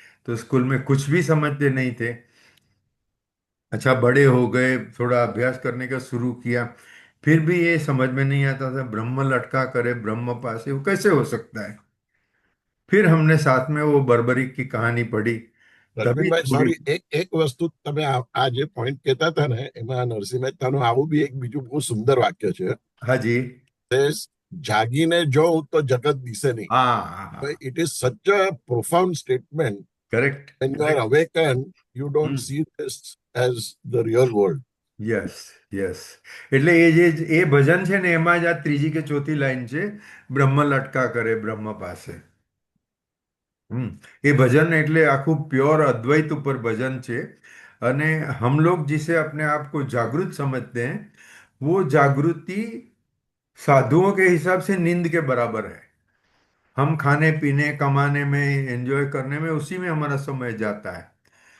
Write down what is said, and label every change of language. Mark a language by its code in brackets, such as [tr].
[hi] तो स्कूल में कुछ भी समझते नहीं थे। अच्छा, बड़े हो गए, थोड़ा अभ्यास करने का शुरू किया, फिर भी ये समझ में नहीं आता था, ब्रह्म लटका करे ब्रह्म पासे, वो कैसे हो सकता है। फिर हमने साथ में वो बर्बरिक की कहानी पढ़ी, तभी [gu] રવિનભાઈ [hi] थोड़ी। [gu] સોરી, એક એક વસ્તુ તમે આ જે પોઈન્ટ કહેતા હતા ને એમાં નરસિંહ મહેતાનું આવું બી એક બીજું બહુ સુંદર વાક્ય છે. [hi] हाँ जी। [gu] તે જાગીને જોઉં તો જગત દિશે નહીં. [hi] हाँ हाँ हाँ। [en] It is such a profound statement. Correct When you are correct. awakened, you don't hmm. see this as the real world. [gu] Yes yes, એટલે એ જે એ ભજન છે ને, એમાં જ આ ત્રીજી કે ચોથી લાઈન છે, બ્રહ્મ લટકા કરે બ્રહ્મ પાસે। हम्म। [hi] ये भजन [gu] એટલે આખું પ્યોર [hi] अद्वैत ऊपर भजन [gu] છે। અને [hi] हम लोग जिसे अपने आप को जागृत समझते हैं, वो जागृति साधुओं के हिसाब से नींद के बराबर है। हम खाने पीने कमाने में एंजॉय करने में उसी में हमारा समय जाता है।